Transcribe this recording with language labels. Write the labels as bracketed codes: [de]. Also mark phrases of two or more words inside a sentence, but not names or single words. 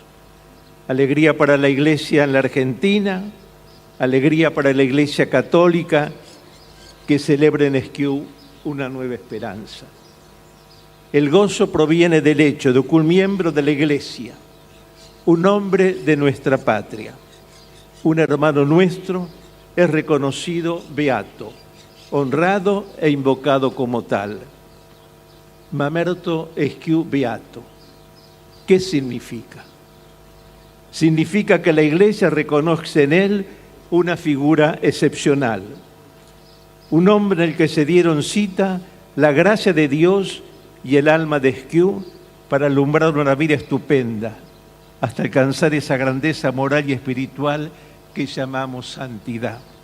[es] Alegría para la Iglesia en la Argentina, alegría para la Iglesia Católica, que celebra en Esquiú una nueva esperanza. El gozo proviene del hecho de que un miembro de la Iglesia, un hombre de nuestra patria, un hermano nuestro, es reconocido beato, honrado e invocado como tal. Mamerto Esquiú beato. ¿Qué significa? Significa que la Iglesia reconoce en él una figura excepcional, un hombre en el que se dieron cita la gracia de Dios y el alma de Esquiú para alumbrar una vida estupenda, hasta alcanzar esa grandeza moral y espiritual que llamamos santidad.